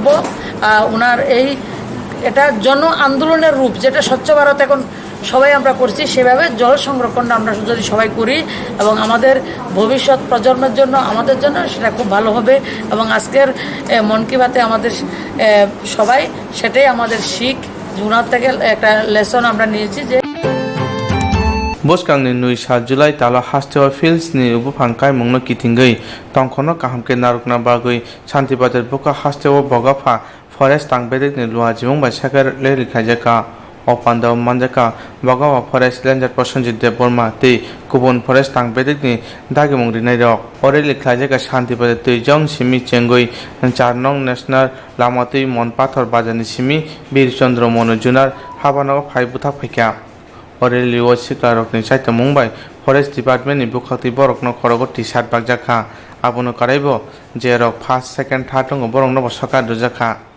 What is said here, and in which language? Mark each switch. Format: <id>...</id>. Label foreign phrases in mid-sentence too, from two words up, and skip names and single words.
<bn>ওনার এটা জন আন্দোলনের রূপ, যেটা স্বচ্ছ ভারত এখন সবাই আমরা করছি, সেভাবে জল সংরক্ষণটা আমরা যদি সবাই করি এবং আমাদের ভবিষ্যৎ প্রজন্মের জন্য আমাদের জন্য সেটা খুব ভালো হবে। এবং আজকের মন কি বাতে আমাদের সবাই সেটাই আমাদের শিখ ওনার থেকে একটা লেসন আমরা নিয়েছি যে</bn> <trp>Boskangni nui 7 July talo hastewa fields ni ubupangkai mungno kitingei tongkhono kahamke narukna bagui Shantibajar buka hastewa bogafa forest tangbedek ni luha jimung ba sakar le likhajaka opanda manjaka bogawa</trp> <en>forest ranger</en> <trp>Prosenjit Debborma tei kubun forest tangbedek ni dagimung rinai rok ore likhajaka Shantibajar tuijong simi chengoi 4 nong national lamatui monpathor bajani simi Bir Chandra Monojunar habanago phaibuthak phaikya ore liwo siklarokni saita mumbai</trp> <en>forest department</en> <trp>ni bukhati borokno khorogo t-shirt bagjaka abono karaibo je rok</trp> <en>first second third</en> <trp>ong borokno bosaka dujaka</trp>